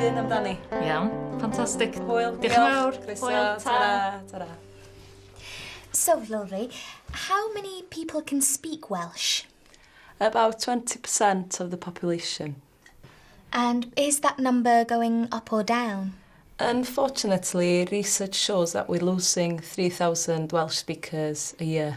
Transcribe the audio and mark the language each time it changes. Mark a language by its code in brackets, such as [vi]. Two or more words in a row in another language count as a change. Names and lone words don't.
[cy] Dani? Iawn, ffantastig. Hwyl. Diolch yn fawr. Hwyl. Ta-ra. Ta-ra. [en] So, Lowry, how many people can speak Welsh? About 20% of the population. And is that number going up or down? Unfortunately, research shows that we're losing 3,000 Welsh speakers a year.